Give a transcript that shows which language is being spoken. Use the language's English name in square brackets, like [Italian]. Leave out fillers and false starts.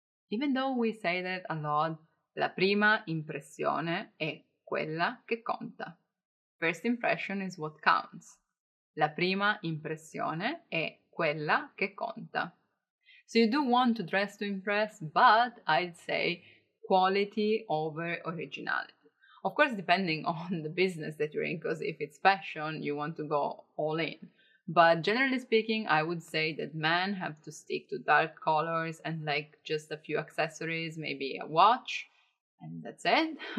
[English] Even though we say that a lot, [Italian] la prima impressione è quella che conta. [English] First impression is what counts. [Italian] La prima impressione è quella che conta. [English] So you do want to dress to impress, but I'd say quality over originality. Of course, depending on the business that you're in, because if it's fashion, you want to go all in. But generally speaking, I would say that men have to stick to dark colors and like just a few accessories, maybe a watch, and that's it.